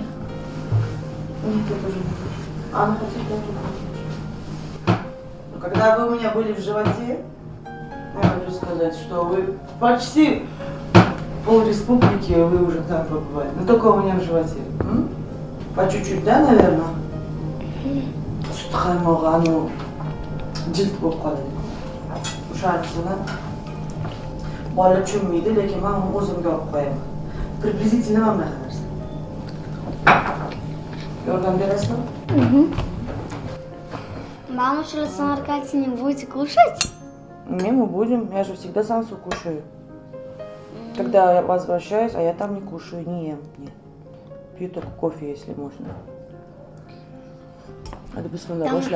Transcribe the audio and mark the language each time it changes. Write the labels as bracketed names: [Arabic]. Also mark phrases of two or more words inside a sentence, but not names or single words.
[Russian] Нет, я тоже не был. Анна хотя тоже была. Но когда вы у меня были в животе, я хочу сказать, что вы почти пол республики вы уже там побывали. Но только у меня в животе. По чуть-чуть, да, наверное? [Uzbek] Sut qaymog'i anu jild bo'lib qoladi. O'shanisini bola tushunmaydi, lekin men uni o'zimga olib qo'yaman. Приблизительно mana shunaqa narsa. Yordam berasizmi? [Russian] Мама, что ли, в Самарканде не будете кушать? Не, мы будем. Я же всегда самсу кушаю. Когда я возвращаюсь, а я там не кушаю, не ем. Нет. Пью только кофе, если можно. Это бисмилlah, вышла.